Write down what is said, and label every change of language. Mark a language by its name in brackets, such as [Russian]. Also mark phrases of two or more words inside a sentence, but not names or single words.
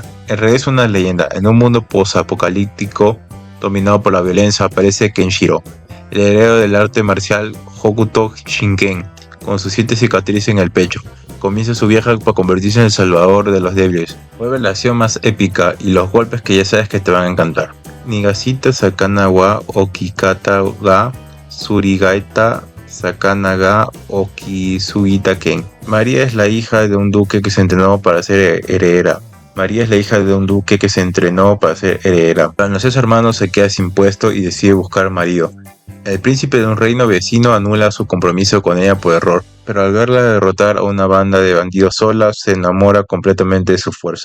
[Spanish] En realidad es una leyenda. En un mundo post-apocalíptico dominado por la violencia aparece Kenshiro, el heredero del arte marcial Hokuto Shinken, con sus 7 cicatrices en el pecho. Comienza su viaje para convertirse en el salvador de los débiles. Fue la acción más épica y los golpes que ya sabes que te van a encantar. Nigashita Sakana wa Okikata ga Surigaita Sakana ga Okisugita Ken. María es la hija de un duque que se entrenó para ser heredera. Al nacer su hermano se queda sin puesto y decide buscar marido. El príncipe de un reino vecino anula su compromiso con ella por error, pero al verla derrotar a una banda de bandidos sola, se enamora completamente de su fuerza.